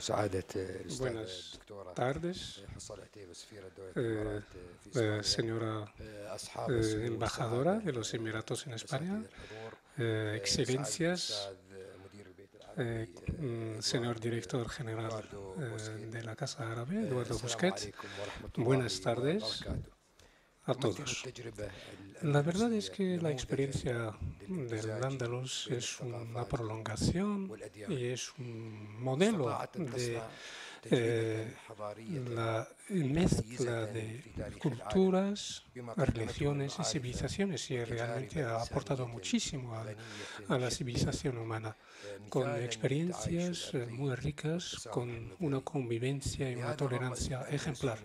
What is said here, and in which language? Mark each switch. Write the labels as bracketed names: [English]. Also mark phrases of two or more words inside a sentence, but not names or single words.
[Arabic] سعادة الأستاذة الدكتورة حصل عتيبة سفيرة دولة الإمارات في إسبانيا، [Spanish] señora [Arabic] أصحاب السمو [Spanish] embajadora [Arabic] والسعادة [Spanish] de los Emiratos en España, [Arabic] الحضور، [Spanish] excelencias, [Arabic] الأستاذ مدير البيت العربي [Spanish] señor director general de la Casa Árabe, Eduardo [Arabic] السلام [Spanish] Busquets. [Arabic] عليكم ورحمة الله [Spanish] Buenas tardes [Arabic] وبركاته. [Spanish] a todos. La verdad es que la experiencia del Andalus es una prolongación y es un modelo de la mezcla de culturas, religiones y civilizaciones, y realmente ha aportado muchísimo a la civilización humana, con experiencias muy ricas, con una convivencia y una tolerancia ejemplar.